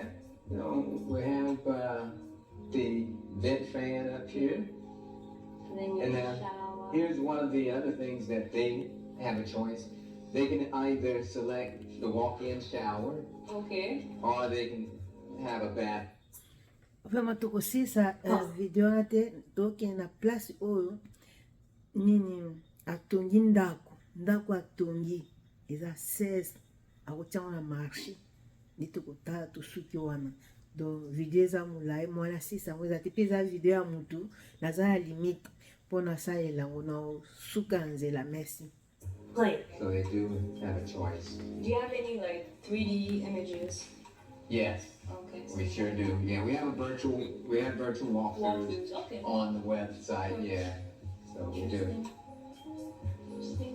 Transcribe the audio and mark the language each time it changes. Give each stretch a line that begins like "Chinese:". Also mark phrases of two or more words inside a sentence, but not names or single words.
English: You know, we have the vent fan up here. And then your And then shower. here's one of the other things that they have a choice. They can either select the walk-in shower Okay. or they can have a bath.
Lingala: Vraiment tukosisa video ate tokende na place oyo nini atongi ndako atongi eza 16 akotiango na marché nde tokotala tosuki wana donc video eza molai mwana 6 yango eza te mpe eza video ya mutu naza ya limite mpo nasalela yango na suka nzela. Merci.
English: Play. So they do have a choice. Do you have any like 3D images? Yes, Okay. we sure do. Yeah, we have virtual walkthroughs Walkthroughs. Okay. on the website. Yeah, so we do. Interesting.